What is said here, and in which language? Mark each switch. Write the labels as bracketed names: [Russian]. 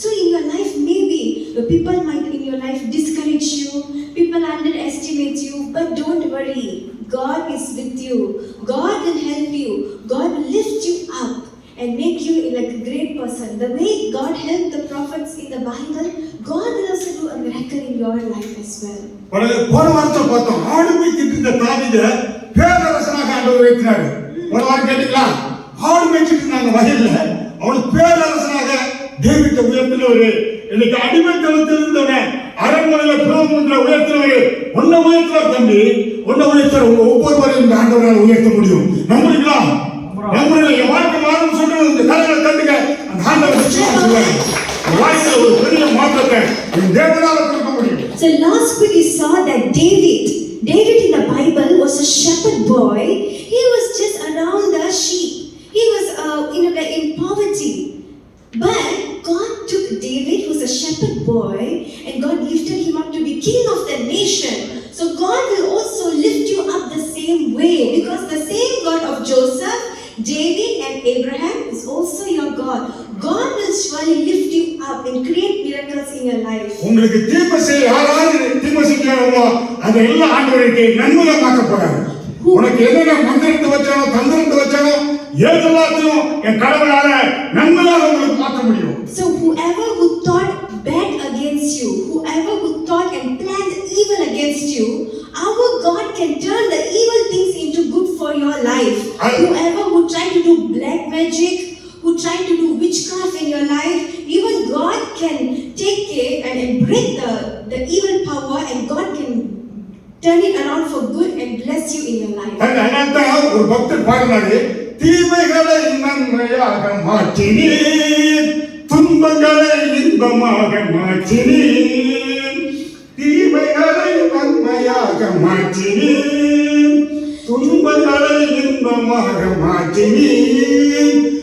[English] So in your life, maybe the people might in your life discourage you, people underestimate you, but don't worry. God is with you. God will help you. God will lift you up and make you like a great person. The way God helped the prophets in the Bible, God will also do a miracle in your life as well. [Tamil] போன வாரத்தை பார்த்தோம், ஆடு மேய்ச்சிட்டு இருந்த தாவீதை பேரரசனாக ஆண்டவர் வைக்கிறாரு. போன வாரம் கேட்டீங்களா? ஆடு மேய்ச்சிட்டு இருந்தாங்க வயல்ல, அவனுக்கு பேரரசனாக டேவிட்டை உயர்த்தினவரு. இன்னைக்கு அடிமைத்தனத்தில் இருந்தவன அரண்மனையில பிரதம உயர்த்தினவரு. உன்னை உயர்த்துவார் தம்பி, உன்னை உயர்த்துவார். உங்க ஒவ்வொருவரையும் இந்த ஆண்டவரால் உயர்த்த முடியும். நம்புறீங்களா? நம்புறீங்களா? என் வாழ்க்கை மாறும் சொல்றது இந்த கலைகளை தந்துங்க. அந்த ஆண்டவர் சொல்லுவாரு, வாழ்க்கையில ஒரு பெரிய மாற்றத்தை என் தேவனால கொடுக்க முடியும். [English] So last week we saw that David in the Bible was a shepherd boy. He was just around the sheep. He was in poverty. But God took David, who was a shepherd boy, and God lifted him up to be king of the nation. So God will also lift you up the same way, because the same God of Joseph, David and Abraham is also your God. God will surely lift you up and create miracles in your life. [Tamil] உங்களுக்கு தீமை செய்ய யாராவது தீமை செய்யறாங்களோ அதெல்லாம் ஆண்டவருக்கு நன்மையா மாற்ற போறாரு. உனக்கு என்னென்ன மந்திரத்தை வச்சானோ தந்திரத்தை வச்சானோ எல்லாத்தையும் என் கடவுளால நன்மையாக உங்களுக்கு மாற்ற முடியும். [English] So whoever who thought bad against you, whoever who thought and planned evil against you, our God can turn the evil things into good for your life. Whoever who tried to do black magic, who tried to do witchcraft in your life, even God can take care and break the evil power, and God can turn it around for good and bless you in your life. [Tamil] அதனால்தான் ஒரு பக்தர் பாடினாரு, தீமைகளை நன்மையாக மாற்றினீர், துன்பங்களை இன்பமாக மாற்றினீர். தீமைகளை நன்மையாக மாற்றினீர், துன்பங்களை இன்பமாக மாற்றினீர்.